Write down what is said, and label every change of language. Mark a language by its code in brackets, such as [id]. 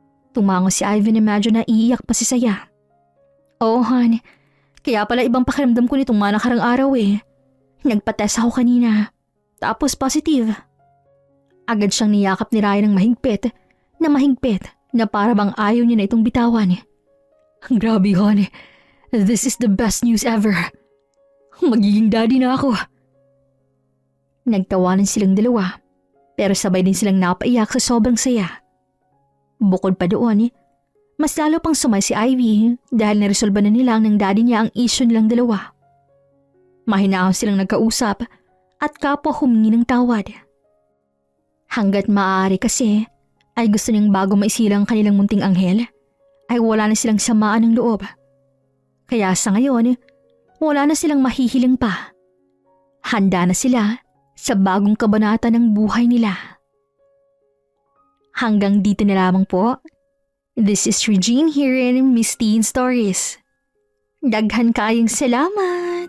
[tl] Tumango si Ivy na medyo naiiyak pa si Saya. Oo, hon. Kaya pala ibang pakiramdam ko nitong mga nakarang araw eh. Nagpa-test ako kanina. Tapos positive. Agad siyang niyakap ni Ryan ng mahigpit na para bang ayaw niya na itong bitawan. Grabe, honey. [en] This is the best news ever. [tl] Magiging daddy na ako. Nagtawanan silang dalawa, pero sabay din silang napaiyak sa sobrang saya. Bukod pa doon, mas lalo pang sumay si Ivy dahil naresolba na nila ng daddy niya ang issue nilang dalawa. Mahinahon silang nagkausap at kapwa humingi ng tawad. Hanggat maaari kasi ay gusto niyang bago maisilang kanilang munting anghel ay wala na silang samaan ng loob. Kaya sa ngayon, wala na silang mahihiling pa. Handa na sila sa bagong kabanata ng buhay nila. Hanggang dito na lamang po. [en] This is Regine here in Miss Teen Stories. [ceb] Daghan kayong salamat!